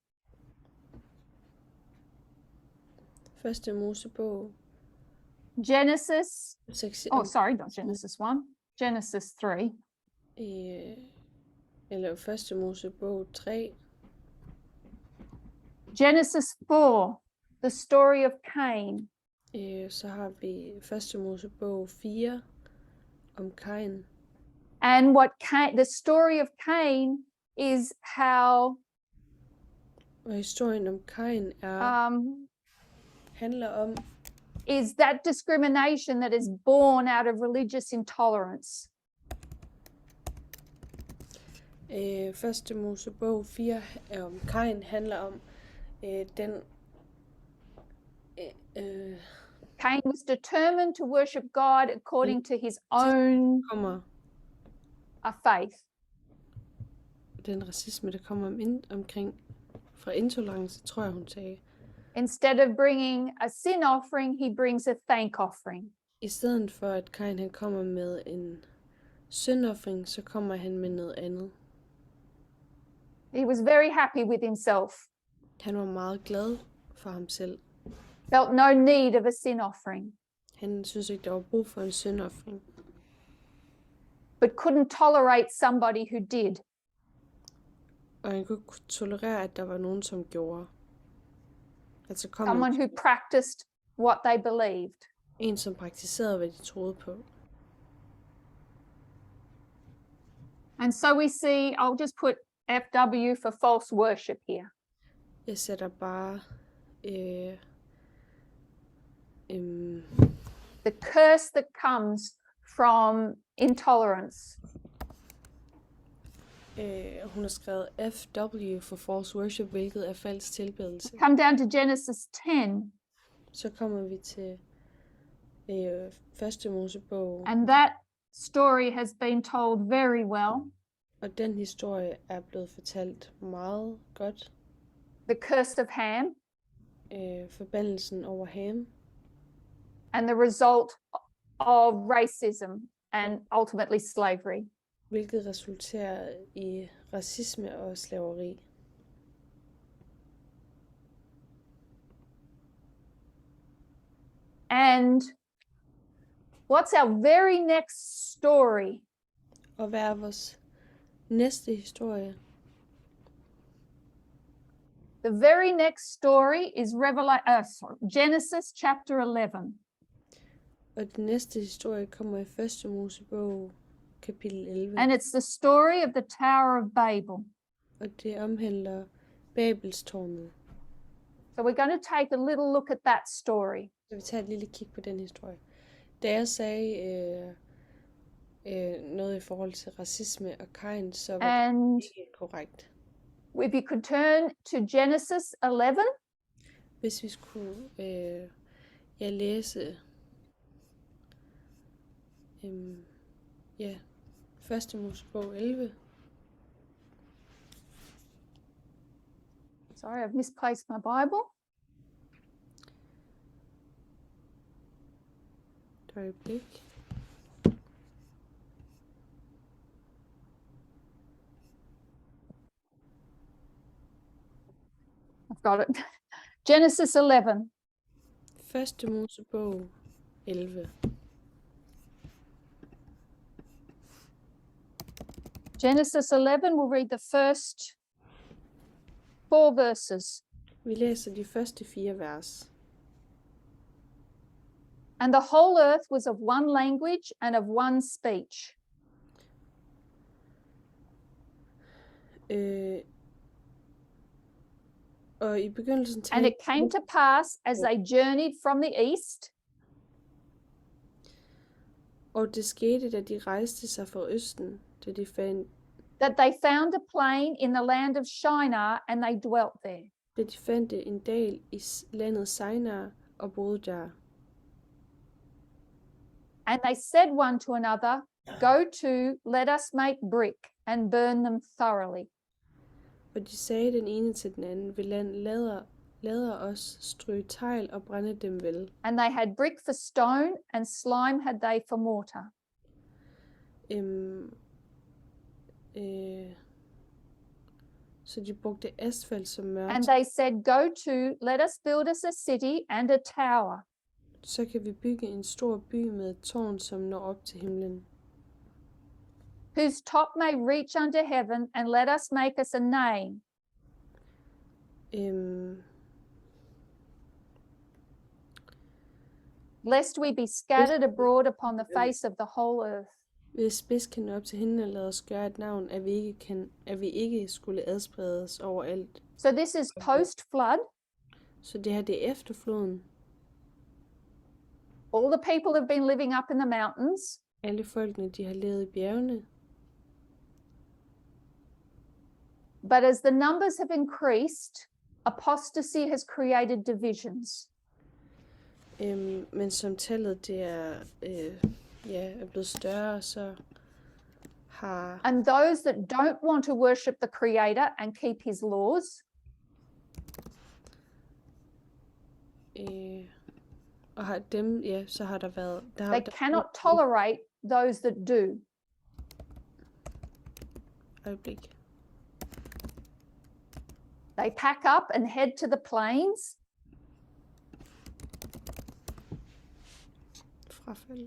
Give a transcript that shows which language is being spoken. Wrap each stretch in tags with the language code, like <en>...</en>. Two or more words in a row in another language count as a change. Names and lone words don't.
<da>Første Mosebog.</da> <en>Genesis, Sexi- sorry, not Genesis 1, Genesis 3.</en> <da>Eller første Mosebog 3.</da> <en>Genesis 4, the story of Cain.</en> <da>Så har vi første Mosebog 4 om Kain.</da> <en>And the story of Cain is how</en> <da>Og historien om Kain handler om</da> <en>is that discrimination that is born out of religious intolerance.</en> <da>Første Mosebog 4 om Kain handler om den</da> <en>Cain was determined to worship God according to his own</en> <da>kommer</da> <en>faith.</en> <da>den racisme, der kommer omkring fra intolerance, tror jeg, hun sagde.</da> <en>Instead of bringing a sin offering, he brings a thank offering.</en> <da>I stedet for, at Kain han kommer med en syndoffring, så kommer han med noget andet.</da> <en>He was very happy with himself.</en> <da>Han var meget glad for ham selv.</da> <en>Felt no need of a sin offering,</en> <da>Han synes ikke, der var brug for en syndoffring.</da> <en>but couldn't tolerate somebody who did.</en> <da>Og han kunne ikke tolerere, at der var nogen, som gjorde. Altså kom</da> <en>Someone who practiced what they believed.</en> <da>En, som praktiserede, hvad de troede på.</da> <en>And so we see, I'll just put FW for false worship here.</en> <da>Jeg sætter bare</da> <en>The curse that comes from intolerance.</en> <da>Hun har skrevet FW for</da> <en>false worship,</en> <da>hvilket er falsk tilbedelse.</da> <en>Come down to Genesis 10.</en> <da>Så kommer vi til første Mosebog.</da> <en>And that story has been told very well.</en> <da>Og den historie er blevet fortalt meget godt.</da> <en>The curse of Ham.</en> <da>Forbandelsen over Ham.</da> <en>And the result of racism and ultimately slavery.</en> <da>Hvilket resulterer i racisme og slaveri.</da> <en>And what's our very next story?</en> <da>Og hvad er vores næste historie?</da> <en>The very next story is Genesis chapter 11.</en> <da>Og den næste historie kommer i første Mosebog, kapitel 11.</da> <en>And it's the story of the Tower of Babel.</en> <da>Og det omhandler Babelstårnet.</da> <en>So we're going to take a little look at that story.</en> <da>Så vi tager et lille kig på den historie. Da jeg sagde noget i forhold til racisme og Kain, så var det ikke korrekt.</da> <en>If you could turn to Genesis 11.</en> <da>Hvis vi skulle læse første Mosebog 11.</da> <en>Sorry, I've misplaced my Bible.</en> <da>Et øjeblik.</da> <en>I've got it. Genesis 11.</en> <da>Første Mosebog 11.</da> <en>Genesis 11, we'll read the first 4 verses.</en> <da>Vi læser de første 4 vers.</da> <en>And the whole earth was of one language and of one speech.</en> <da>Og i begyndelsen</da> <en>And it came to pass as they journeyed from the east.</en> <da>Og det skete, da de rejste sig fra østen, da de fandt</da> <en>that they found a plain in the land of Shinar, and they dwelt there.</en> <da>Da de fandt en dal i landet Shinar og boede der.</da> <en>And they said one to another, "Go to, let us make brick and burn them thoroughly."</en> <da>Og de sagde den ene til den anden, vi lader os stryge tegl og brænde dem vel.</da> <en>And they had brick for stone, and slime had they for mortar.</en> <da>Så de brugte asfalt som mørtel.</da> <en>And they said, "Go to, let us build us a city and a tower."</en> <da>Så kan vi bygge en stor by med et tårn, som når op til himlen.</da> <en>Whose top may reach unto heaven, and let us make us a name. Lest we be scattered abroad upon the face of the whole earth.</en> <da>Hvis spids kan nå op til hende og lade os gøre et navn, at vi ikke skulle adspredes overalt.</da> <en>So this is post-flood.</en> <da>Så det her det er efter floden.</da> <en>All the people have been living up in the mountains.</en> <da>Alle folkene, de har levet i bjergene.</da> <en>But as the numbers have increased, apostasy has created divisions.</en> <da>Men som tallet det er blevet større, så har</da> <en>And those that don't want to worship the Creator and keep his laws,</en> <da>og har dem, så har der været</da> <en>they cannot tolerate those that do.</en> <da>Øjeblik.</da> <en>They pack up and head to the plains.</en> <da>Frafald.</da>